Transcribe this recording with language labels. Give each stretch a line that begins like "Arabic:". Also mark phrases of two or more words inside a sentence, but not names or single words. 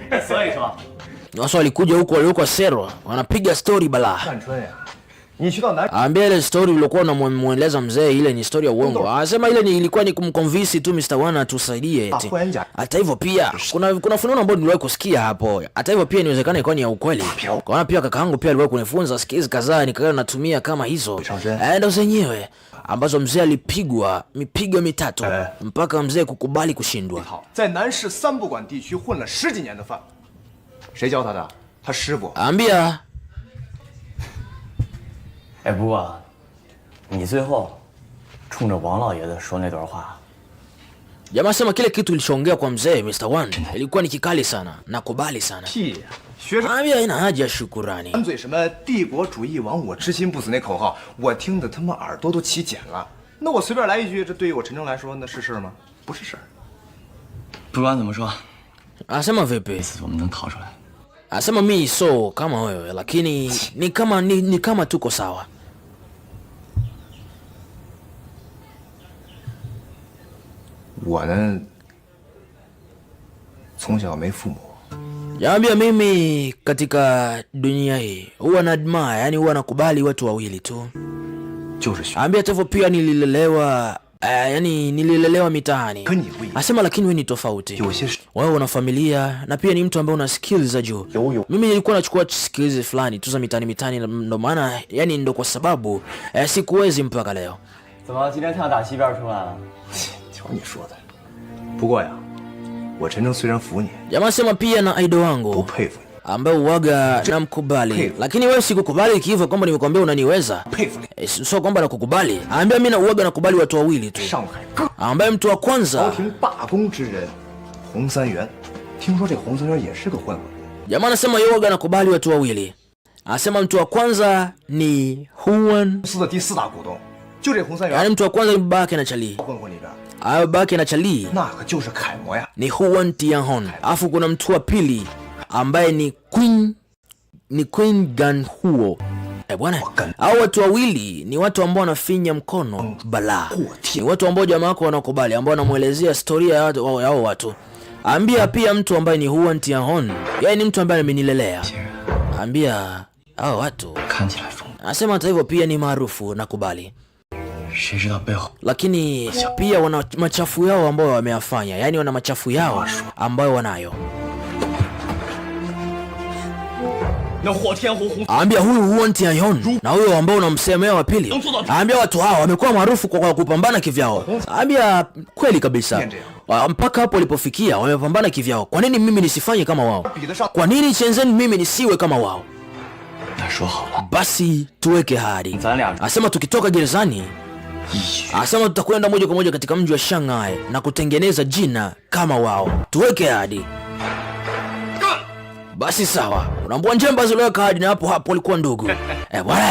Chinese: 所以说
Swahili: Watu walikuja huko waliokuwa sero, wanapiga story bala.
Chinese: 干春呀，你去到南
Swahili: Ambia ile story uliokuwa unamueleza mzee ile ni story ya uongo. Anasema ile ilikuwa ni kumconvince tu Mr. Wana tusaidie eti. Hata hivyo pia kuna fununu ambayo niliwahi kusikia hapo. Hata hivyo pia inawezekana ilikuwa ni ya ukweli. Kwa pia kakaangu pia aliwahi kunifunza skills kadhaa nikawa natumia kama hizo. Ndio zenyewe ambazo mzee alipigwa mipigo 3 mpaka mzee kukubali kushindwa.
Chinese: 在南市三不管地区混了10几年的饭，谁教他的？他师傅。
Swahili: Ambia
Chinese: 哎，不过，你最后冲着王老爷子说那段话，
Swahili: Jamaa sema kile kitu kilichoongea kwa mzee Mr. One ilikuwa ni kikali sana, nakubali sana.
Chinese: 屁呀！学生
Swahili: Ambia ina haja shukurani.
Chinese: 满嘴什么帝国主义亡我之心不死那口号，我听得他妈耳朵都起茧了。那我随便来一句，这对于我陈诚来说，那是事吗？不是事儿。不管怎么说，
Swahili: Anasema vipi?
Chinese: 这次我们能逃出来。
Swahili: Anasema mimi so kama wewe lakini ni kama tuko sawa.
Chinese: 我呢，从小没父母。
Swahili: Yaambia mimi katika dunia hii huwa na admire, yani huwa nakubali watu wawili tu.
Chinese: 就是学。
Swahili: Ambia hivyo pia nililelewa yani nililelewa mitaani. Asema lakini wewe ni tofauti. Wewe una familia na pia ni mtu ambaye una skills za juu. Mimi nilikuwa nachukua skills fulani tu za mitaani ndo maana yani ndo kwa sababu sikuwezi mpaka leo.
Chinese: 怎么今天太阳打西边出来了？瞧你说的。不过呀，我陈诚虽然服你，
Swahili: Jamaa sema pia na idol wangu
Chinese: 不佩服你，
Swahili: ambaye uwaga namkubali, lakini wewe sikukubali hivyo kwamba nimekwambia unaniweza.
Chinese: 佩服你。
Swahili: Sio kwamba nakukubali. Ambia mimi na uwaga nakubali watu wawili tu.
Chinese: 上海各
Swahili: Ambaye mtu wa
Chinese: 朝
Swahili: kwanza
Chinese: 廷罢工之人，洪三元。听说这洪三元也是个混混。
Swahili: jamaa anasema yoga nakubali watu wawili. Anasema mtu wa kwanza ni Huan,
Chinese: 公司的第4大股东，就这洪三元，
Swahili: yaani mtu wa kwanza ni babake na Charlie.
Chinese: 混混里边，
Swahili: Babake na Charlie
Chinese: 那可就是楷模呀。
Swahili: ni Huan Tianhon. Alafu kuna mtu wa pili ambaye ni Queen Ganhuo. Bwana, hao watu wawili ni watu ambao wanafinya mkono balaa. Ni watu ambao jamaa wako wanakubali, ambao wanamuelezea historia ya hao watu. Ambia pia mtu ambaye ni Huan Tianhon, yeye ni mtu ambaye amenilelea. Ambia hao watu
Chinese: 看起来疯，
Swahili: anasema hata hivyo pia ni maarufu, nakubali.
Chinese: 谁知道背后？
Swahili: Lakini pia wana machafu yao ambayo wameyafanya, yani wana machafu yao ambayo wanayo.
Chinese: 那火天侯洪
Swahili: Ambia huyu Huan Tianhon na huyo ambao unamsemea wa pili. Ambia watu hao wamekuwa maarufu kwa kupambana kivyao. Ambia kweli kabisa. Mpaka hapo walipofikia wamepambana kivyao. Kwa nini mimi nisifanye kama wao? Kwa nini Shenzhen mimi nisiwe kama wao?
Chinese: 那说好了，
Swahili: Basi tuweke hadi.
Chinese: 咱俩
Swahili: Asema tukitoka gerezani,
Chinese: 一起。
Swahili: asema tutakwenda moja kwa moja katika mji wa Shanghai na kutengeneza jina kama wao. Tuweke hadi. Basi sawa. Unaambua Njemba ziliweka hadi na hapo walikuwa ndugu. Bwana.